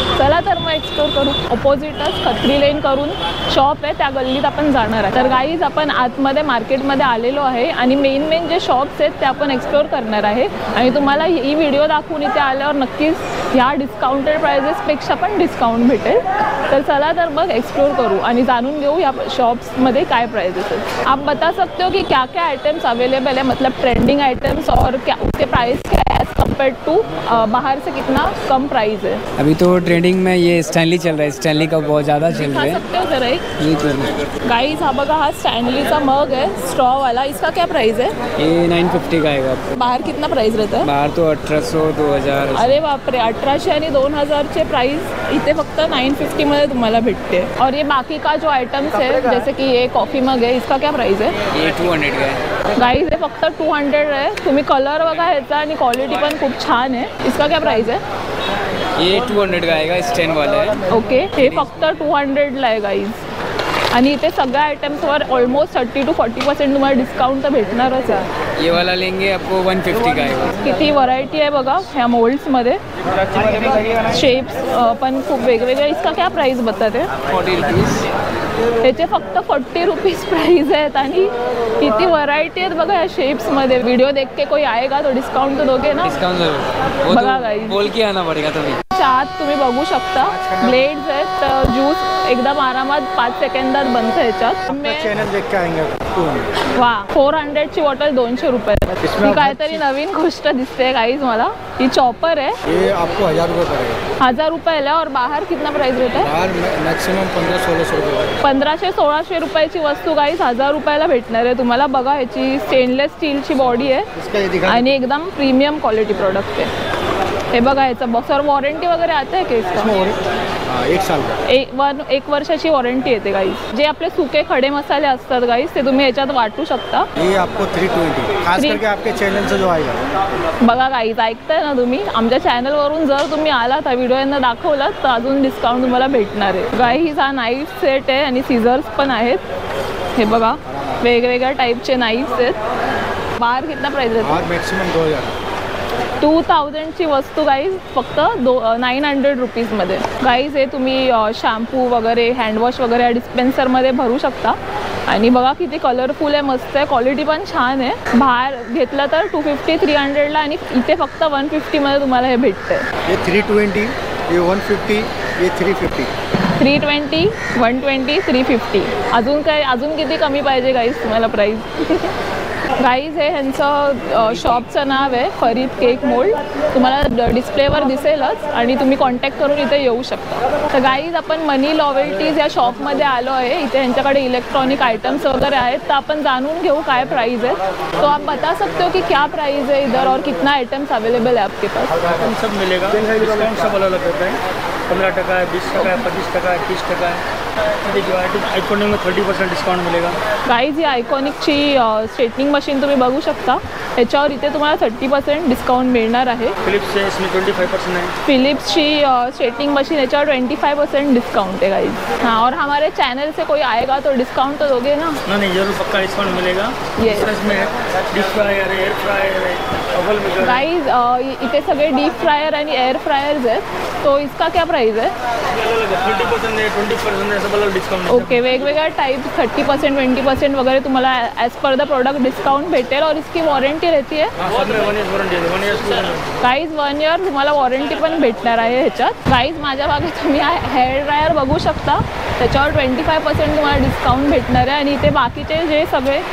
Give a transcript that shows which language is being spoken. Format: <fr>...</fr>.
<mr>चला तर मग एक्सप्लोर करू। ऑपोजिटच खत्री लेन करून शॉप आहे, त्या गल्लीत आपण जाणार आहे। तर गाईज आपण आतमध्ये मार्केटमध्ये आलेलो आहे आणि मेन जे शॉप्स आहेत ते आपण एक्सप्लोर करणार आहे। आणि तुम्हाला ही व्हिडिओ दाखवून इथे आल्यावर नक्कीच ह्या डिस्काउंटेड प्राइजेसपेक्षा पण डिस्काउंट भेटेल। तर चला तर मग एक्सप्लोर करू आणि जाणून घेऊ या शॉप्समध्ये काय प्राइजेस हैं।</mr> <hi>आप बता सकते हो कि क्या क्या आइटम्स अवेलेबल है, मतलब ट्रेंडिंग आइटम्स, और क्या उसके प्राइस क्या है एज कम्पेयर टू बाहर से कितना कम प्राइस है? अभी तो ट्रेंडिंग में ये स्टैनली चल रहा है, स्टैनली का बहुत ज़्यादा चल रहा खा है। सकते हो जरा एक? ये तो</hi> <mr>गाइस हा बघा, हा स्टैनलीचा मग है स्ट्रॉ वाला,</mr> <hi>इसका क्या प्राइस है? ये 950 का आएगा आपको। बाहर कितना प्राइस रहता है? बाहर तो 1800, 2000।</hi> <mr>अरे बापरे, 1800 आणि 2000चे प्राइस इथे फक्त 950 मध्ये तुम्हाला भेटते।</mr> <hi>और ये बाकी का जो आइटम्स है जैसे कि ये कॉफी मग है, इसका क्या प्राइस है? ये 200 का है।</hi> <mr>गाइस हे फक्त 200 आहे। तुम्ही कलर बघा ह्याचा आणि क्वालिटी पण खूप छान आहे।</mr> <hi>इसका क्या प्राइस है? ये 200 का आएगा, स्टैंड वाला है।</hi> <mr>ओके, हे फक्त 200ला आहे गाइज। आणि इथे सगळ्या आयटम्सवर ऑलमोस्ट 30 to 40% तुम्हाला डिस्काउंट तर भेटणारच आहे।</mr> <hi>ये वाला लेंगे आपको 150 का आएगा।</hi> <mr>किती व्हरायटी आहे बघा ह्या मोल्ड्समध्ये, शेप्स पण खूप वेगवेगळे।</mr> <hi>इसका क्या प्राइस बताते? 40 रुपीज़।</hi> <mr>त्याचे फक्त 40 रुपीज प्राइस आहेत आणि किती व्हरायटी आहेत बघा या शेप्समध्ये।</mr> <hi>व्हिडिओ देख के कोई आएगा तो डिस्काउंट तो दोगे ना? डिस्काउंट जरूर, वो</hi> <mr>बघा</mr> <hi>तो</hi> <en>guys,</en> <hi>बोल के आना पड़ेगा तभी।</hi> <mr>आत तुम्ही बघू शकता ब्लेड्स आहेत, ज्यूस एकदम आरामात 5 सेकंदात बनतं ह्याच्यात।</mr> <hi>चैनल देख के आएंगे।</hi> <mr>वा, 400 ची बॉटल 200 रुपये। ही काहीतरी नवीन गोष्ट दिसते गाइस मला। ही चॉपर है,</mr> <hi>ये आपको 1000 रुपये पड़ेगा। 1000 रुपये है। और बाहर कितना प्राइस रहता है? बाहर मैक्सिमम 1500-1600 रुपये।</hi> <mr>1500-1600 रुपयाची वस्तू गाइस 1000 रुपयाला भेटणार आहे तुम्हाला। बघा ह्याची स्टेनलेस स्टीलची बॉडी आहे आणि एकदम प्रीमियम क्वालिटी प्रोडक्ट आहे। हे बघा ह्याचं बॉक्सवर वॉरंटी वगैरे आता आहे का इसका?</mr> <hi>1 साल का,</hi> <mr>1 वर्षाची वॉरंटी येते गाइस। जे आपले सुके खडे मसाले असतात गाइस ते तुम्ही ह्याच्यात वाटू शकता।</mr> <hi>ये आपको 320, खास करके आपके चैनल से जो आएगा।</hi> <mr>बघा गाइस, ऐकताय ना तुम्ही? आमच्या चॅनलवरून जर तुम्ही आलात, हा व्हिडिओ यांना दाखवलात तर अजून डिस्काउंट तुम्हाला भेटणार आहे। गाइस हा नाईफ सेट आहे आणि सीझर्स पण आहेत। हे बघा वेगवेगळ्या टाईपचे नाईफ्स आहेत।</mr> <hi>बाहर कितना प्राइस रहता है? और मैक्सिमम 2000।</hi> <mr>2000 ची वस्तू गाईज फक्त 900 रुपीजमध्ये। गाईज हे तुम्ही शॅम्पू वगैरे, हँडवॉश वगैरे डिस्पेन्सरमध्ये भरू शकता। आणि बघा किती कलरफुल आहे, मस्त आहे, क्वालिटी पण छान आहे। बाहेर घेतलं तर 250-300ला आणि इथे फक्त 150मध्ये तुम्हाला हे भेटतं। ये 320, ये 150, ये 350। 320, 120, 350। अजून किती कमी पाहिजे गाईज तुम्हाला प्राईस? गाईज हे ह्यांचं शॉपचं नाव आहे फरीद केक मोल्ड। तुम्हाला डिस्प्लेवर दिसेलच आणि तुम्ही कॉन्टॅक्ट करून इथे येऊ शकता। तर गाईज आपण मनी लॉयल्टीज या शॉपमध्ये आलो आहे। इथे यांच्याकडे इलेक्ट्रॉनिक आइटम्स वगैरे आहेत, तर आपण जाणून घेऊ</mr> <hi>काय प्राइस है। तो आप बता सकते हो कि क्या प्राइस है इधर और कितना आइटम्स अवेलेबल है आपके पास? सब मिलेगा, डिस्काउंट सब अलग रहता है। 15% है, 20% है, 25% है, 30% है। देखिए आइकॉनिक में 30% डिस्काउंट मिलेगा।</hi> <mr>गाईज ही आयकॉनिकची स्ट्रेटनिंग मशीन तुम्ही बघू शकता, याच्यावर इथे तुम्हाला 30% डिस्काउंट मिळणार आहे।</mr> <hi>फिलिप्स है, इसमें 25% है।</hi> <mr>फिलिप्सची स्ट्रेटनिंग मशीन याच्यावर 25% डिस्काउंट है गाइस।</mr> <hi>हाँ, और हमारे चैनल से कोई आएगा तो डिस्काउंट तो दोगे ना? नहीं जरूर पक्का डिस्काउंट मिलेगा।</hi> <en>Yes.</en> <hi>इसमें डीप फ्रायर है, एयर फ्रायर है, ओवन मेकर है।</hi> <mr>गाइस इथे सगळे डीप फ्रायर आणि एअर फ्रायर्स आहेत,</mr> <hi>तो इसका क्या प्राइस है? अलग है, 30% है, 20% है, सब अलग डिस्काउंट है।</hi> <mr>ओके, वेगवेगळ्या टाइप 30%, 20% वगैरह तुम्हाला as per the product discount भेटेल।</mr> <hi>और इसकी वॉरंटी रहती है? हाँ, सब में 1 ईयर वारंटी है, 1 ईयर।</hi> <mr>गाईज 1 ईयर तुम्हाला वॉरंटी पण भेटणार आहे ह्याच्यात। गाईज माझ्या मागे तुम्ही हेअर ड्रायर बघू शकता, त्याच्यावर 25% तुम्हाला डिस्काउंट भेटणार आहे। आणि इथे बाकीचे जे सगळे</mr>